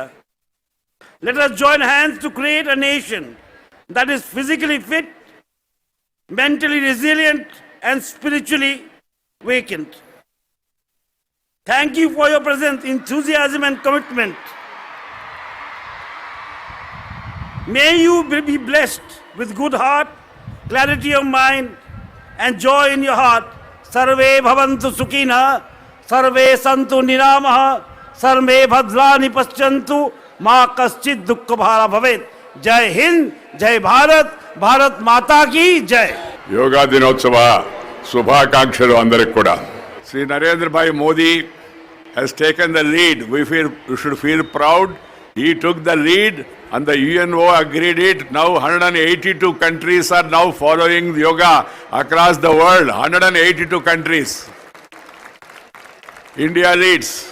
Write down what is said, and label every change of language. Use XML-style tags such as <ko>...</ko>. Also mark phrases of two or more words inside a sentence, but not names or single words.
<en>Let us join hands to create a nation that is physically fit, mentally resilient, and spiritually awakened. Thank you for your presence, enthusiasm, and commitment. May you be blessed with good heart, clarity of mind, and joy in your heart.</en> <sa>सर्वे भवन्तु सुखिनः, सर्वे सन्तु निरामयाः, सर्वे भद्राणि पश्यन्तु, मा कश्चिद् दुःख भाग् भवेत्.</sa> <hi>जय हिंद, जय भारत, भारत माता की जय.</hi> <te>యోగ దినోత్సవ శుభాకాంక్షలు అందరికీ కూడా.</te> <en>Sri Narendra Bhai Modi has taken the lead. We should feel proud. He took the lead and the UNO agreed it. Now 182 countries are now following yoga across the world. 182 countries. India leads.</en>